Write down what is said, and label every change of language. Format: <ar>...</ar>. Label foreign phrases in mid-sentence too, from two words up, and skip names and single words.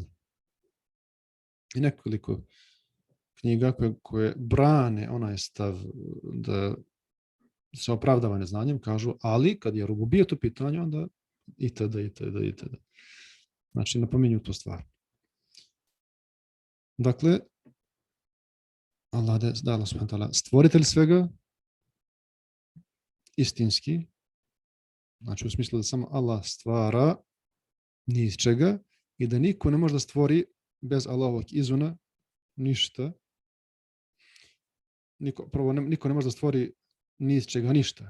<bs>I nekoliko knjiga koje brane onaj stav da se opravdava neznanjem, kažu, ali kad je rububijet u pitanju, onda itd. Znači, napominju tu stvar. Dakle, Allah</bs> <ar>سبحانه وتعالى</ar> <bs>stvoritelj svega, istinski, znači u smislu da samo Allah stvara ni iz čega i da niko ne može da stvori bez Allahovog izuna ništa. Niko ne može da stvori ni iz čega ništa.</bs>